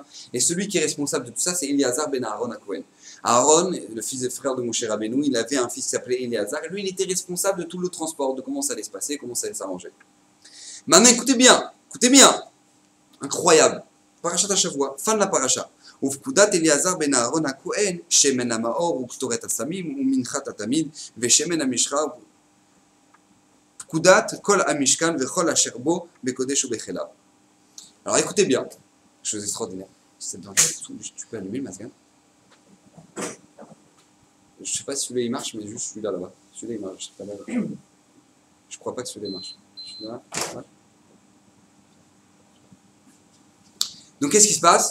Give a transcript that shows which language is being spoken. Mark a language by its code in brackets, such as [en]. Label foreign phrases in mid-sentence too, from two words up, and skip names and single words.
[fr] Et celui qui est responsable de tout ça, c'est Eliazar ben Aaron HaKohen. Aaron, le fils et frère de Moshe Rabbeinu, il avait un fils qui s'appelait Eliazar. Et lui, il était responsable de tout le transport, de comment ça allait se passer, comment ça allait s'arranger. Maintenant, écoutez bien. Incroyable. [he] פרשת השבוע, [fr] fin de la parasha. [he] ופקודת אליעזר בן אהרון הכהן, שמן המאור וקטורת הסמים ומנחת התמיד ושמן המשחה פקודת כל המשכן וכל אשר בו בקודש ובחיליו. [fr] Alors écoutez bien, chose extraordinaire. Tu peux allumer le masque. Je sais pas si celui-là il marche, mais juste celui-là là-bas. Celui-là il marche. Je crois pas que celui-là il marche. Celui-là, ouais. Donc qu'est-ce qui se passe?